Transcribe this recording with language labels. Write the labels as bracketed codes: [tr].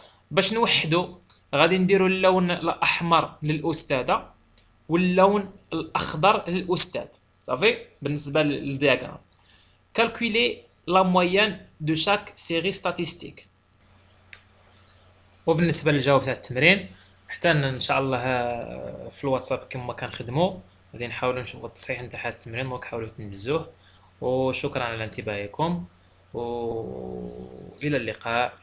[ar] باش نوحدوا غادي نديروا اللون الاحمر للاستاذه واللون الاخضر للاستاذ. صافي بالنسبه للدياغرام. [fr] calculer la moyenne de chaque série statistique. [ar] وبالنسبه للجواب تاع التمرين حتى ان شاء الله في الواتساب كما كنخدموا غادي نحاولوا نشوفوا التصحيح نتاع هذا التمرين. دونك حاولوا تنجزوه، وشكرا على انتباهكم والى اللقاء.